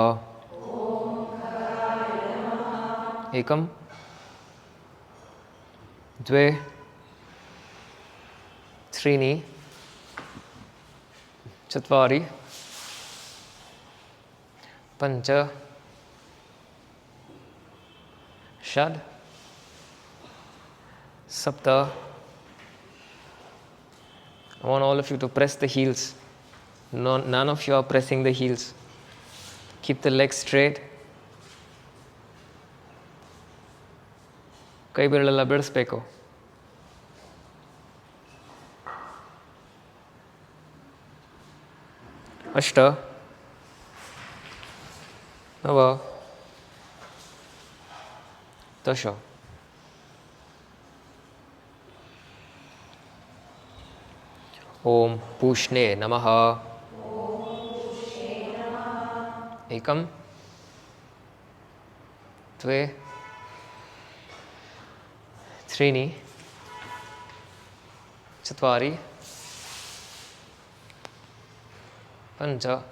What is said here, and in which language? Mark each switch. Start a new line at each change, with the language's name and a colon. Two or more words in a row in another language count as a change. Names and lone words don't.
Sanskrit: एकम द्वे त्रीणि चत्वारि पञ्च षड् सप्त।
English: I want all of you to press the heels. None of you are pressing the heels. Keep the legs straight.
Kannada: ಕೈ ಬೆರಳೆಲ್ಲ ಬಿಡಿಸ್ಬೇಕು.
Sanskrit: ಅಷ್ಟ ನವ ದಶ। ओम पूष्णे नमः। एकम द्वे त्रीणि चत्वारि पञ्च